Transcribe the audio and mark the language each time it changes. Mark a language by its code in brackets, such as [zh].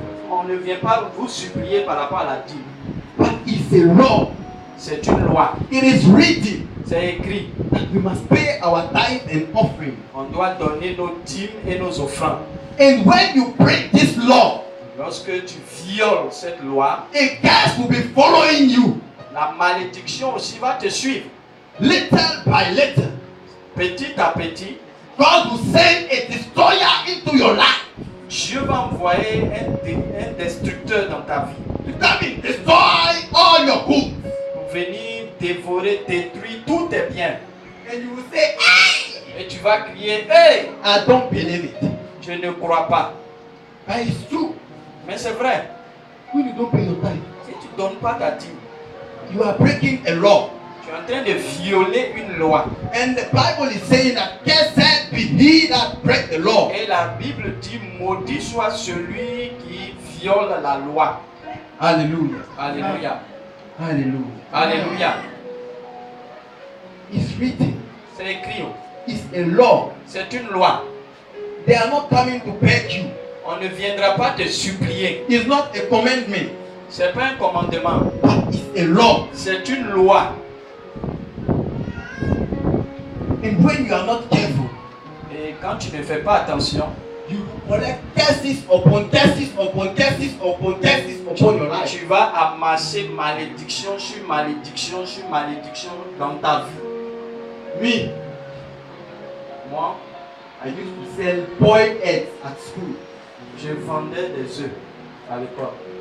[fr] On ne vient pas vous supplier par rapport à la dîme. [en] But it's a law. [fr] C'est une loi. [en] It is written [fr] C'est écrit. [en] that we must pay our tithe and offering. [fr] On doit donner nos dîmes et nos offrandes. [en] And when you break this law, [fr] Lorsque tu violes cette loi, [en] a curse will be following you. [fr] la malédiction aussi va te suivre. [en] Little by little, [fr] Petit à petit, [en] God will send a destroyer into your life [fr] Dieu va envoyer un destructeur dans ta vie [en] to come and destroy all your goods. [fr] pour venir dévorer, détruire tous tes biens. [en] And you will say, hey, [fr] Et tu vas crier, hey, [en] I don't believe it. [fr] je ne crois pas. [en] But it's true. [fr] Mais c'est vrai, [en] When you don't pay your tithe, [fr] si tu ne donnes pas ta dîme, [en] you are breaking a law. [fr] tu es en train de violer une loi. [en] And the Bible is saying that cursed be he that break the law. [fr] Et la Bible dit, maudit soit celui qui viole la loi. [en] Hallelujah. [fr] Alléluia. [en] Hallelujah. [fr] Alléluia. [en] It's written. [fr] C'est écrit. [en] It's a law. [fr] C'est une loi. [en] They are not coming to beg you. [fr] On ne viendra pas te supplier. [en] It's not a commandment, [fr] C'est pas un commandement. [en] but it's a law. [fr] C'est une loi. [en] And when you are not careful, [fr] Et quand tu ne fais pas attention, [en] you collect curses upon curses upon curses upon curses upon your life. [fr] tu vas amasser malédiction sur malédiction sur malédiction dans ta vie. [en] Me, [fr] Moi, [en] I used to sell boiled eggs at school. [fr] Je vendais des œufs à l'école.